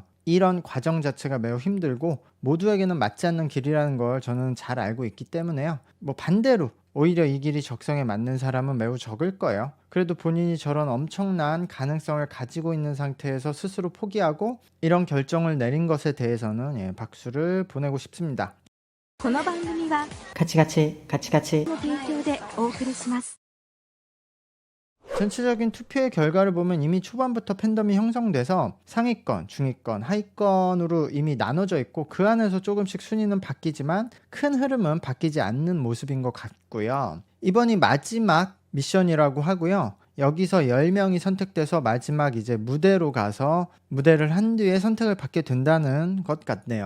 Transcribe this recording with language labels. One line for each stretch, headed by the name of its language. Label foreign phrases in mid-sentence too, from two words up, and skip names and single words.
Korean: 이런 과정 자체가 매우 힘들고 모두에게는 맞지 않는 길이라는 걸 저는 잘 알고 있기 때문에요. 반대로 오히려 이 길이 적성에 맞는 사람은 매우 적을 거예요. 그래도 본인이 저런 엄청난 가능성을 가지고 있는 상태에서 스스로 포기하고 이런 결정을 내린 것에 대해서는 박수를 보내고 싶습니다.
Japanese: この番組はカチカチカチカチの提供でお送りします。
Korean: 전체적인 투표의 결과를 보면 이미 초반부터 팬덤이 형성돼서 상위권, 중위권, 하위권으로 이미 나눠져 있고 그 안에서 조금씩 순위는 바뀌지만 큰 흐름은 바뀌지 않는 모습인 것 같고요. 이번이 마지막 미션이라고 하고요. 여기서 10명이 선택돼서 마지막 이제 무대로 가서 무대를 한 뒤에 선택을 받게 된다는 것 같네요.